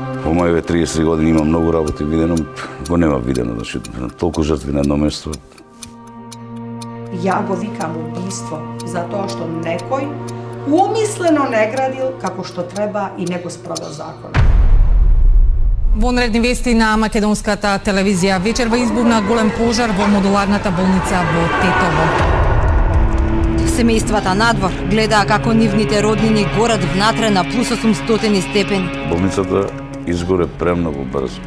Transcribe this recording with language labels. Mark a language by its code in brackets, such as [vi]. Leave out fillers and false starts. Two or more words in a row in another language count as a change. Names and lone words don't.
[mk] По моите 30 години има многу работи видено, го нема видено, значи толку жртви на едно место. Ја го викам убиство зато што некој умислено не градил како што треба и него спровео закон. Вонредни вести на македонската телевизија. Вечерва избувна голем пожар во модуларната болница во Тетово. Семејствата надвор гледаа како нивните роднини горат внатре на плюс 800 степени. Болницата изгоре премногу брзо.